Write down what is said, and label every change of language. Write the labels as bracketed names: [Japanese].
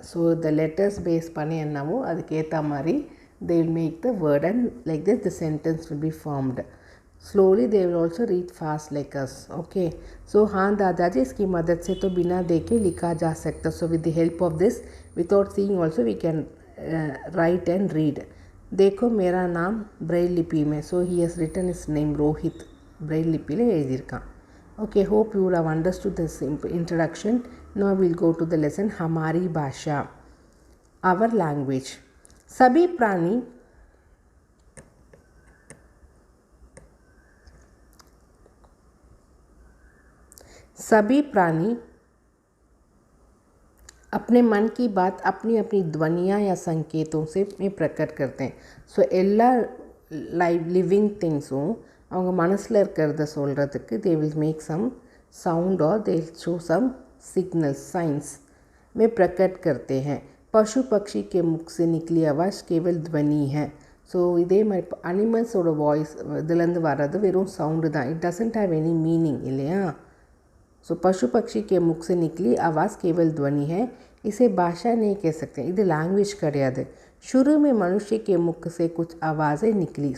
[Tamil] So the letters base பண்ணி என்னவோ அதுக்கேற்ற மாதிரி [English] they will make the word, and like this the sentence will be formed. Slowly they will also read fast like us. Okay, so [Hindi] हाँ दादाजी, इसकी मदद से तो बिना देखे लिखा जा सकता. [English] So with the help of this, without seeing also we can write and read. [Hindi] देखो मेरा नाम ब्रेल लिपि में. [English] So he has written his name Rohit, Braille लिपि ले [Tamil] எழுதியிருக்கான். [English] Okay, hope you would have understood this introduction. Now we'll go to the lesson [Hindi] हमारी भाषा, [English] our language. [Hindi] सभी प्राणी अपने मन की बात अपनी अपनी ध्वनियाँ या संकेतों से में प्रकट करते हैं. [Tamil] ஸோ எல்லா லிவிங் திங்ஸும் அவங்க மனசில் இருக்கிறத சொல்கிறதுக்கு [English] they will make some sound or they will show some signals, signs [Hindi] में प्रकट करते हैं. पशु पक्षी के मुख से निकली आवाज़ केवल ध्वनि है. [Tamil] ஸோ இதே மாதிரி அனிமல்ஸோட வாய்ஸ் இதுலேருந்து வர்றது வெறும் சவுண்டு தான். [English] it doesn't have any meaning [Tamil] இல்லையா. [Hindi] ஸோ पशु पक्षी के मुख से निकली आवाज़ केवल ध्वनि है, इसे भाषा नहीं कह सकते. [Tamil] இது லாங்குவேஜ் கிடையாது. [Hindi] शुरू में मनुष्य के मुख से कुछ आवाज़ें निकली.